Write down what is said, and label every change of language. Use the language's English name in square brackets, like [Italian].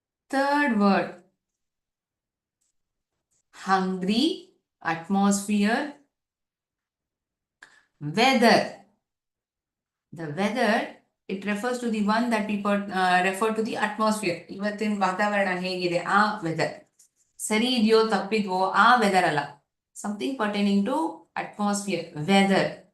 [English] Third word. Hungry, atmosphere, weather. The weather, it refers to the one that we refer to the atmosphere. [Kannada] ಇವತ್ತಿನ ವಾತಾವರಣ ಹೇಗಿದೆ ಆ weather. ಸರಿ ಇದೆಯೋ ತಪ್ಪಿದ್ವೋ ಆ weather ಅಲ್ಲ. [English] Something pertaining to atmosphere, weather.